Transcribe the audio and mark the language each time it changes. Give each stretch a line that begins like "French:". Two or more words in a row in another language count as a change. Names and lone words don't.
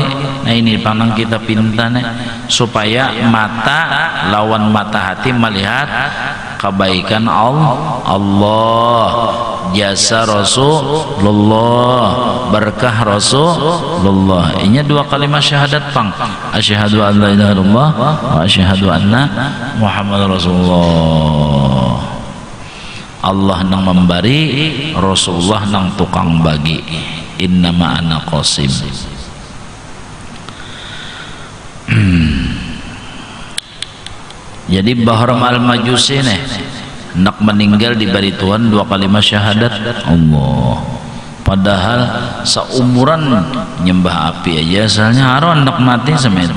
Banjar: Nah ini pandang kita pinta nih supaya mata lawan mata hati melihat kebaikan Allah, jasa Rasulullah, berkah Rasulullah. Ini 2 kalimat syahadat pang.
Arabic: أشهد أن لا إله إلا الله وأشهد أن محمدا رسول الله.
Banjar: Allah nang memberi, Rasulullah nang tukang bagi.
Arabic: إنما أنا قاسم.
Banjar: Jadi Bahram Al-Majusi nih nak meninggal diberi Tuhan 2 kalimat syahadat Allah. Padahal seumuran nyembah api aja asalnya haron nak mati sama itu.